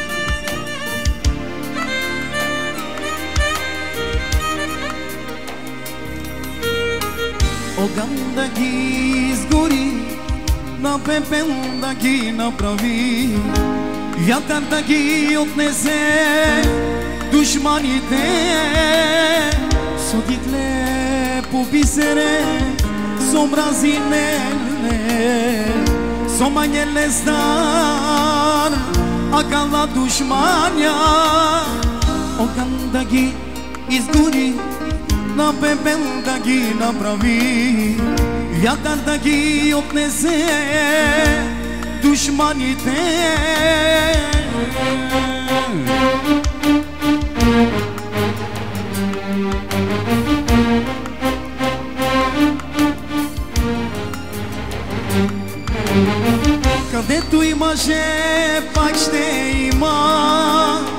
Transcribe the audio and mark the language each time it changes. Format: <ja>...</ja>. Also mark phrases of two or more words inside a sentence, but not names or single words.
<bg>Огън да ги изгори, на пепел да ги направи, вятър да ги отнесе душманите.</bg> <rom>Со дикле по бисере, со мрази не, со манен лестан, а кала душманя.</rom> <bg>Огън да ги изгори, на пепел да ги направи, вятър да ги отнесе душманите. Където имаше, пак ще има.</bg>